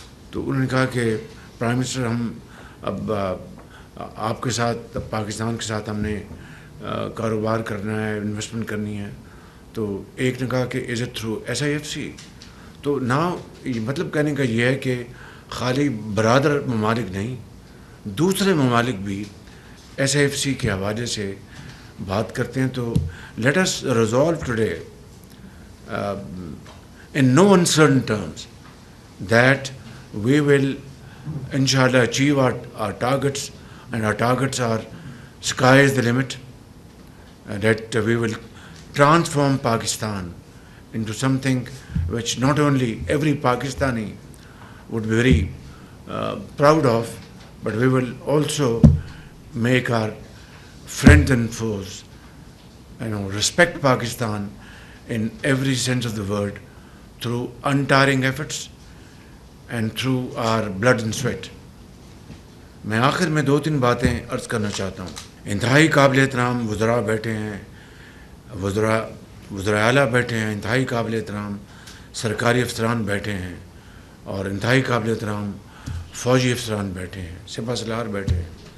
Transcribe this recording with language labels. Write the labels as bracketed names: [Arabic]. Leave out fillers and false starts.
[Urdu] تو انہوں نے کہا کہ پرائم منسٹر، ہم اب آپ کے ساتھ، پاکستان کے ساتھ ہم نے کاروبار کرنا ہے، انویسٹمنٹ کرنی ہے. تو ایک نے کہا کہ [English] Is it through S I F C. [Urdu] تو مطلب کہنے کا یہ ہے کہ خالی برادر ممالک نہیں، دوسرے ممالک بھی ایس ایف سی کے حوالے سے بات کرتے ہیں. [English] تو let us resolve today in no uncertain terms that we will inshallah achieve our targets, and our targets are sky is the limit, that we will transform Pakistan into something which not only every Pakistani would be very proud of, but we will also make our friends and foes respect Pakistan in every sense of the word through untiring efforts and through our blood and sweat. [Urdu] میں آخر میں 2-3 باتیں عرض کرنا چاہتا ہوں. انتہائی قابل احترام وزراء بیٹھے ہیں، وزراء اعلیٰ بیٹھے ہیں، انتہائی قابل احترام سرکاری افسران بیٹھے ہیں، اور انتہائی قابل احترام فوجی افسران بیٹھے ہیں، سپہ سالار بیٹھے ہیں.